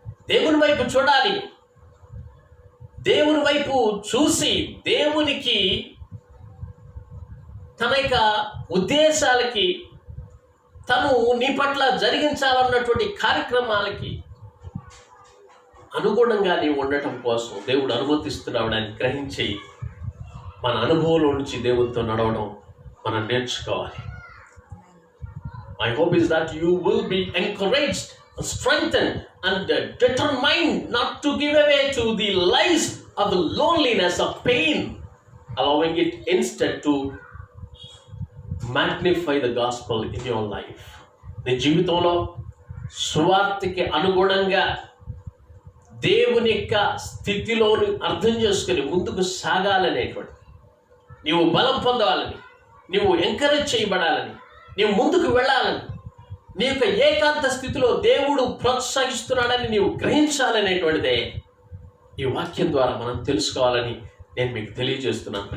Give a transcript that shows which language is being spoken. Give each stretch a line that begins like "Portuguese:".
Telugu: దేవుని వైపు చూడాలి. దేవుని వైపు చూసి దేవునికి తన యొక్క ఉద్దేశాలకి, తను నీ పట్ల జరిగించాలన్నటువంటి కార్యక్రమాలకి అనుగుణంగా నీవు ఉండటం కోసం దేవుడు అనుమతిస్తున్నాడని గ్రహించి మన అనుభవంలో నుంచి దేవునితో నడవడం మనం నేర్చుకోవాలి.
English: My hope is that you will be encouraged, strengthened and determined not to give away to the lies of the loneliness of pain, allowing it instead to magnify the gospel in your life.
Telugu: నీ జీవితంలో సువార్తకి అనుగుణంగా దేవుని యొక్క స్థితిలోని అర్థం చేసుకుని ముందుకు సాగాలనేటువంటి, నీవు బలం పొందవాలని, నీవు ఎంకరేజ్ చేయబడాలని, నీవు ముందుకు వెళ్ళాలని, నీ యొక్క ఏకాంత స్థితిలో దేవుడు ప్రోత్సహిస్తున్నాడని నీవు గ్రహించాలనేటువంటిదే ఈ వాక్యం ద్వారా మనం తెలుసుకోవాలని నేను మీకు తెలియజేస్తున్నాను.